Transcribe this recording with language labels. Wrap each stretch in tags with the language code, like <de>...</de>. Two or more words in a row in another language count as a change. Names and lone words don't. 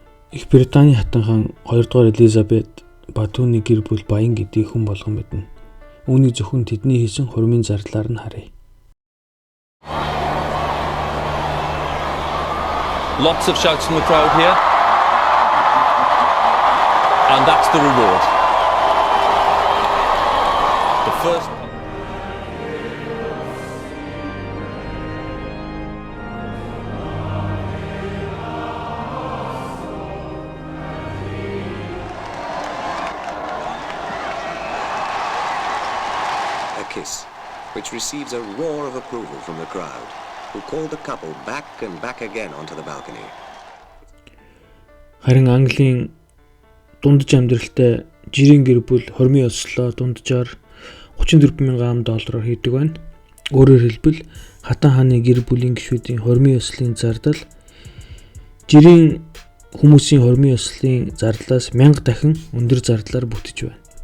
<mn>Их Британий хатан хаан 2 дугаар Элизабет ба түүний гэр бүл баян гэдгийг хүн болгон мэднэ. Үүнийг зөвхөн тэдний хийсэн хурмын зардлаар нь харъя.</mn> <en>Lots of shouts from the crowd here. And that's the reward. The first... A kiss, which receives a roar of approval from the crowd, who call the couple back and back again onto the balcony.</en> <mn>Харин Английн дундаж амьдралтай жирийн гэр бүл хормын ёслолоо дунджаар $34,000 хийдэг байна. Өөрөөр хэлбэл хатан хааны гэр бүлийн гишүүдийн хормын ёслолын зардал жирийн хүмүүсийн хормын ёслолын зардлаас 1000 дахин өндөр зардлаар бүтэж байна.</mn>